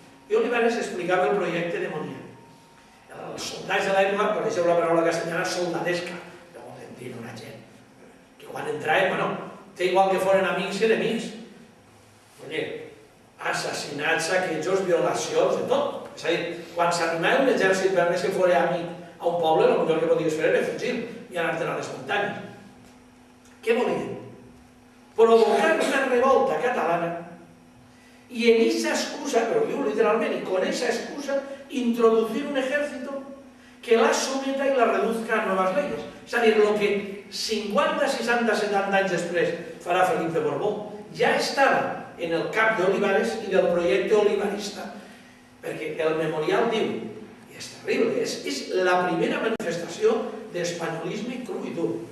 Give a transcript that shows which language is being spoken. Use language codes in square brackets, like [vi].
[ca] I Olivares explicava el projecte de Monier. Els soldats de l'època, coneixeu la paraula castellana, soldadesca, no volen dir una gent, que quan entraven, bueno, té igual que foren amics i enemics. Oye, assassinats, saquejos, violacions, de tot. És a dir, quan s'animava un exèrcit per més que fos amic a un poble, el millor que podies fer era fugir i anar-te'n a les muntanyes. Què volien? [es] Provocar una revolta catalana y en esa excusa, pero digo literalmente, y con esa excusa introducir un ejército que la someta y la reduzca a nuevas leyes. [ca] És a dir, el que 50, 60, 70 anys després farà Felip de Borbó ja estava en el cap d'Olivares i del projecte olivarista, perquè el memorial diu, i és terrible, és la primera manifestació d'espanyolisme cru i dur.